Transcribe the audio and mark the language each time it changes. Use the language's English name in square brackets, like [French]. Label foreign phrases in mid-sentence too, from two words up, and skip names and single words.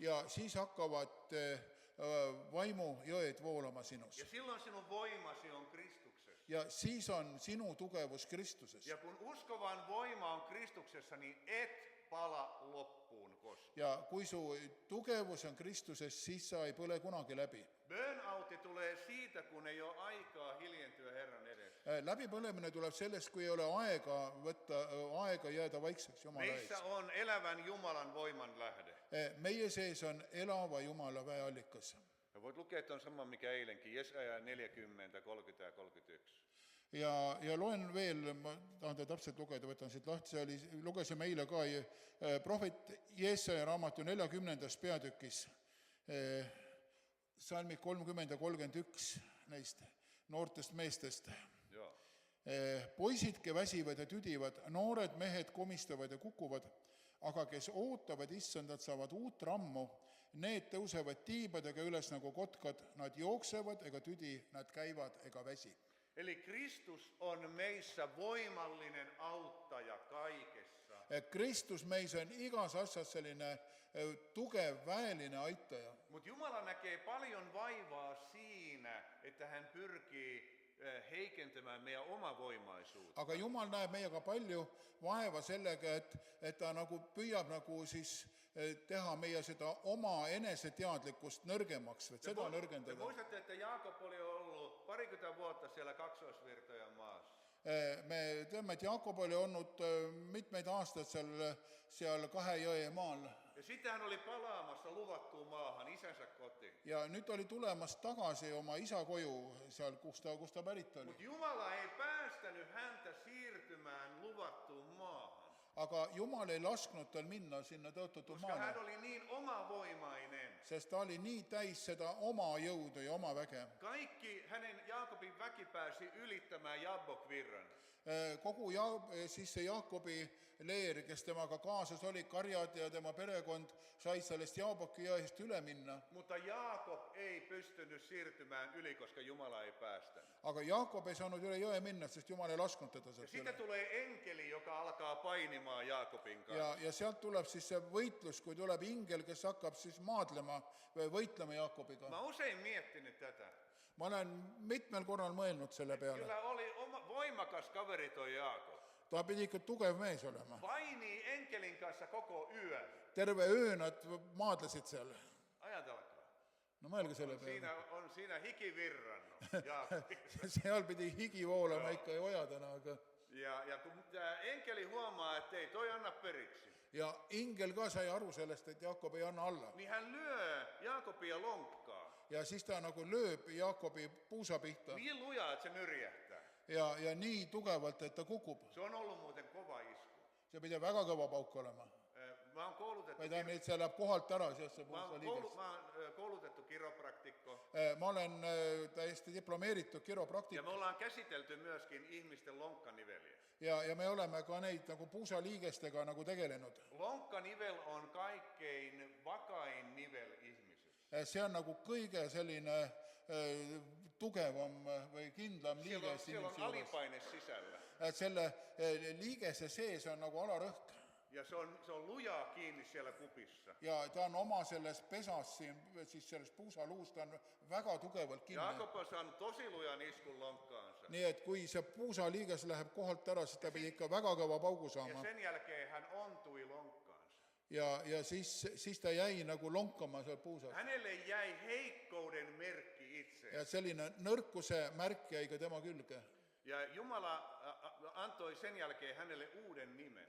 [Estonian] Ja siis hakkavad vaimujõed voolama sinus. [Finnish] Ja silloin sinun voimasi on Kristuksessa. [Estonian] Ja siis on sinu tugevus Kristuses. [Finnish] Ja kun uskovan voima on Kristuksessa, niin et pala loppuun koskaan. [Estonian] Ja kui su tugevus on Kristuses, siis sa ei põle kunagi läbi. [Finnish] Burnoutti tulee siitä, kun ei ole aikaa hiljentyä Herran edessä. [Estonian] Läbipõlemine tuleb sellest, kui ei ole aega jääda vaikseks Jumala ees. [Finnish] Meissä on elävän Jumalan voiman lähde. [Estonian] Meie sees on elava Jumala väeallikas. [Finnish] Ja voit lukea tuon saman, mikä eilenkin, Jesaja 40, 30 ja 31. [Estonian] Ja loen veel, ma tahan ta täpselt lugeda, võtan siit lahti, lugesime eile ka prohvet Jesaja raamatu 40. peatükis, salmid 30 ja 31 neist noortest meestest. [Finnish] Joo. [Estonian] Poisidki väsivad ja tüdivad, noored mehed komistavad ja kukuvad, aga kes ootavad issandat, saavad uut rammu, need tõusevad tiibadega üles nagu kotkad, nad jooksevad ega tüdi, nad käivad ega väsi. [Finnish] Eli Kristus on meissä voimallinen auttaja kaikessa. [Estonian] Kristus meis on igas asjas selline tugev väeline aitaja. [Finnish] Mutta Jumala näkee paljon vaivaa siinä, että hän pyrkii heikentämään meidän omavoimaisuutta. [Estonian] Aga Jumal näeb meiega palju vaeva sellega, et ta nagu püüab nagu siis teha meie seda oma eneseteadlikkust nõrgemaks, et seda [Finnish] Te [Estonian] nõrgendada. [Finnish] muistatte, että Jaakob oli ollut 20 vuotta siellä kaksoisvirtojen maassa. [Estonian] Me teame, et Jaakob oli olnud mitmeid aastaid seal kahe jõe maal. [Finnish] Ja sitten hän oli palaamassa luvattuun maahan, isänsä kotiin. [Estonian] Ja nyt oli tulemas tagasi oma isa koju seal, kus ta pärit oli. [Finnish] Mutta Jumala ei päästänyt häntä siirtymään luvattuun maahan. [Estonian] Aga Jumal ei lasknud tal minna sinna tõotatud [Finnish] Koska [Estonian] maale, [Finnish] hän oli niin omavoimainen. [Estonian] sest ta oli nii täis seda oma jõudu ja oma väge. [Finnish] Kaikki hänen Jaakobin väki pääsi ylittämään Jabbok-virran. [Estonian] Kogu siis see Jaakobi leer, kes temaga kaasas oli, karjad ja tema perekond, sai sellest Jaaboki jõest üle minna. [Finnish] Mutta Jaakob ei pystynyt siirtymään yli, koska Jumala ei päästänyt. [Estonian] Aga Jaakob ei saanud üle jõe minna, sest Jumal ei lasknud teda [Finnish] Ja [Estonian] sealt [Finnish] sitten [Estonian] üle. [Finnish] tulee enkeli, joka alkaa painimaan Jaakobin kanssa. [Estonian] Ja sealt tuleb siis see võitlus, kui tuleb ingel, kes hakkab siis maadlema või võitlema Jaakobiga. [Finnish] Mä usein miettinyt tätä. [Estonian] Ma olen mitmel korral mõelnud selle peale. [Finnish] Kyllä oli voimakas kaveri toi Jaakob. [Estonian] Ta pidi ikka tugev mees olema. [Finnish] Painii enkelin kanssa koko yön. [Estonian] Terve öö nad maadlesid seal. [Finnish] Ajatelkaa. [Estonian] No mõelge selle peale. [Finnish] Siinä on siinä hiki virrannut Jaakobin. [Estonian] Seal pidi higi voolama ikka ja ojadena, aga... [Finnish] Ja kun tämä enkeli huomaa, että ei toi anna periksi, [Estonian] Ja ingel ka sai aru sellest, et Jaakob ei anna alla. [Finnish] niin hän lyö Jaakobia lonkkaa. [Estonian] Ja siis ta nagu lööb Jaakobi puusa pihta [Finnish] Niin lujaa, että se nyrjähtää. [Estonian] ja nii tugevalt, et ta kukub. [Finnish] Se on ollut muuten kova isku. [Estonian] See pidi väga kõva pauk olema. [Finnish] Mä oon koulutettu, [Estonian] Või tähendab, et see läheb kohalt ära, siis see puusa liiges. [Finnish] koulutettu kiropraktikko. [Estonian] Ma olen täiesti diplomeeritud [Finnish] Ja [Estonian] kiropraktik [Finnish] me ollaan käsitelty myöskin ihmisten lonkkaniveliä. [Estonian] ja me oleme ka neid nagu puusaliigestega nagu tegelenud. [Finnish] Lonkkanivel on kaikkein vakain nivel ihmisessä. [Estonian] See on nagu kõige selline tugevam või kindlam liiges [Finnish] Siellä on [Estonian] inimese juures. [Finnish] alipaine sisällä. [Estonian] Selle liigese sees on nagu alarõhk [Finnish] Ja se on lujaa kiinni siellä kupissa. [Estonian] ja ta on oma selles pesas siin, siis selles puusaluus, ta on väga tugevalt kinni. [Finnish] Jaakob on saanut tosi lujan iskun lonkkaansa. [Estonian] Nii et kui see puusaliiges läheb kohalt ära, siis ta pidi ikka väga kõva paugu [Finnish] Ja [Estonian] saama. [Finnish] sen jälkeen hän ontui lonkkaansa. [Estonian] Ja siis ta jäi nagu lonkama seal puusas. [Finnish] Hänelle jäi heikkouden merkki itse. [Estonian] Ja selline nõrkuse märk jäi ka tema külge. [Finnish] Ja Jumala antoi sen jälkeen hänelle uuden nimen.